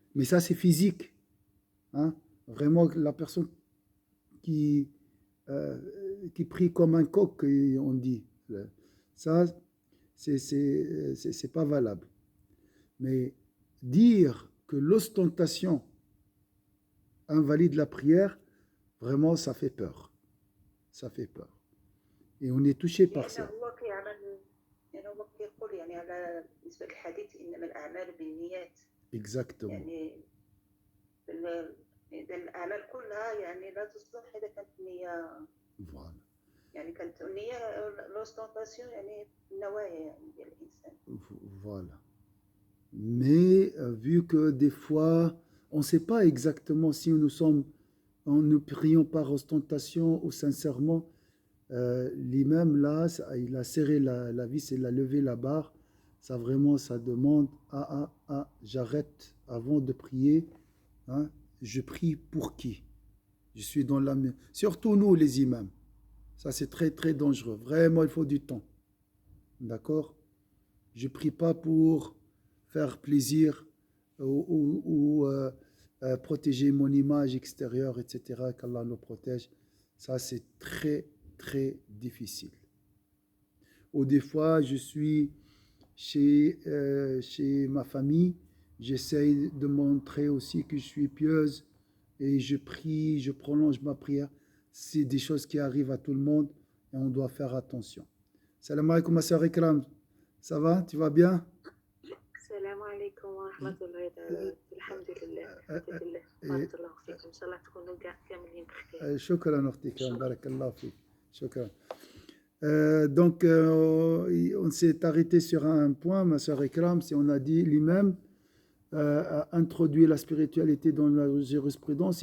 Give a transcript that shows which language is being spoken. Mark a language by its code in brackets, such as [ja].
[fr] Mais ça c'est physique. Hein? Vraiment, la personne qui, euh, qui prie comme un coq, on dit, ça c'est pas valable. Mais dire que l'ostentation invalide la prière, vraiment, ça fait peur. Ça fait peur. Et on est touché par ça. [ar] هو كيعمل يعني هو كيقول يعني على بالنسبة للحديث إنما الأعمال بالنيات [fr] Exactement. [ar] يعني إذا الأعمال كلها يعني لا تصلح إذا كانت النية [fr] Voilà. [ar] يعني كانت النية l'ostentation يعني النوايا يعني ديال الإنسان. [fr] Voilà. Mais vu que des fois, on ne sait pas exactement si nous prions par ostentation ou sincèrement, l'imam là, il a serré la vis, il a levé la barre. Ça vraiment, ça demande, j'arrête avant de prier. Hein, je prie pour qui? Je suis dans la main. Surtout nous, les imams. Ça, c'est très, très dangereux. Vraiment, il faut du temps. D'accord? Je prie pas pour faire plaisir ou protéger mon image extérieure, etc. Qu'Allah nous protège. Ça, c'est très, très difficile. Ou des fois, je suis chez ma famille, j'essaye de montrer aussi que je suis pieuse et je prie, je prolonge ma prière. C'est des choses qui arrivent à tout le monde et on doit faire attention. Salam alaikum, ma sœur Ikram. Ça va? Tu vas bien? [ar] السلام عليكم ورحمة الله تعالى. الحمد لله الحمد لله بارك الله فيكم إن شاء الله تكونوا كاملين بخير. شكرا أختي كرام بارك الله فيك شكرا. [fr] Donc on s'est arrêté sur un point, ma sœur Ikram, si on a dit l'imam a introduit la spiritualité dans la jurisprudence.